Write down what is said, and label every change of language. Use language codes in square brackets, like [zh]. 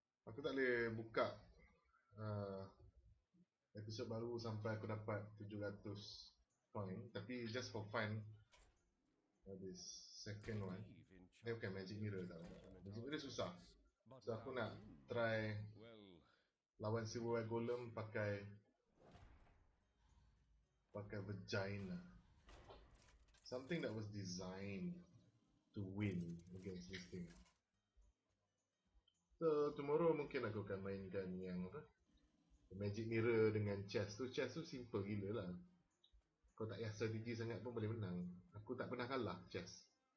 [ms] Aku tak boleh buka episod baru sampai aku dapat 700 coin. Tapi [en] just for fun, this second one. [ms] Dia bukan Magic Mirror tau. Magic Mirror susah. So aku nak try Well, lawan Silverware Golem pakai vagina. [en] Something that was designed to win against this thing. So tomorrow [ms] mungkin aku akan mainkan yang apa? Magic Mirror dengan chess tu. Chess tu simple gila lah. Kau tak payah strategi sangat pun boleh menang. Aku tak pernah kalah chess.